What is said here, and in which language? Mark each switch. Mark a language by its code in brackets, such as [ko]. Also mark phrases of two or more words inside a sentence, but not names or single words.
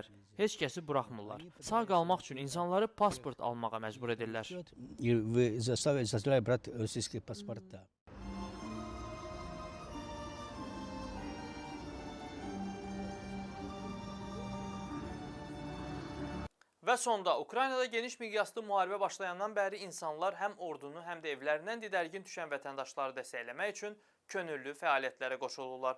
[az] Heç kəsi buraxmırlar. Sağ qalmaq üçün insanları pasport almağa məcbur edirlər. [ru] И вы заставляете брать российские паспорта. [az] Və sonda Ukraynada geniş miqyaslı müharibə başlayandan bəri insanlar həm ordunu, həm də evlərindən didərgin düşən vətəndaşları dəstəkləmək üçün könüllü fəaliyyətlərə qoşulurlar.